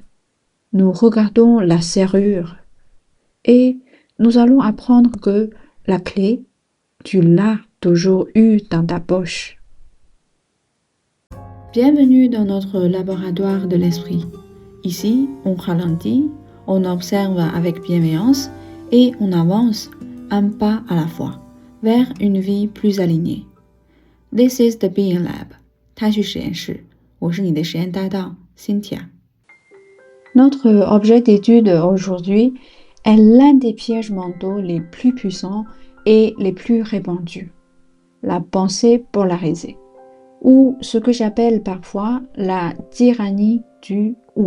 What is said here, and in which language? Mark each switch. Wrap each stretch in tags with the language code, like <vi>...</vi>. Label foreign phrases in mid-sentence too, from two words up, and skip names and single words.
<fr>Nous regardons la serrure et nous allons apprendre que la clé, tu l'as toujours eue dans ta poche. Bienvenue dans notre laboratoire de l'esprit. Ici, on ralentit, on observe avec bienveillance et on avance un pas à la fois vers une vie plus alignée.</fr> <en>This is the Being Lab,</en> <zh>太虚实验室，我是你的实验搭档 Cynthia.</zh> <fr>Notre objet d'étude aujourd'hui est l'un des pièges mentaux les plus puissants et les plus répandus, la pensée polarisée, ou ce que j'appelle parfois la tyrannie du ou.</fr>